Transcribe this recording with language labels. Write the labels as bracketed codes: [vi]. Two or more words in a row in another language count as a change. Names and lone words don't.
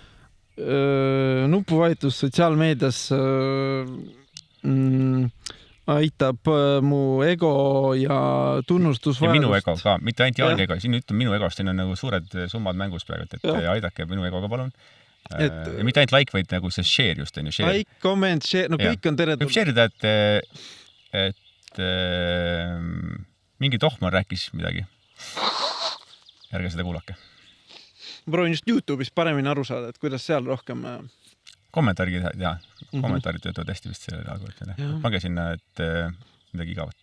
[et] Iga nupuvahetus sotsiaalmeedias aitab mu ego ja tunnustusvajadust. Ja minu ego ka, mitte ainult Jaani ego, siin ütleme minu egost, siin on nagu suured summad mängus praegu, et aidake minu egoga palun. Ja mitte ainult like, vaid nagu see share just on ju. Share. [en] Like, comment, share, [et] no kõik on teretulnud. Võib share ida, et mingi tohmar rääkis midagi. Ärge seda kuulake. Ma proovin just YouTube'is paremini aru saada, et kuidas seal rohkem... Kommentaarid teha. Kommentaarid töötavad hästi vist selle algoritmile. Pange sinna, et midagi igavat.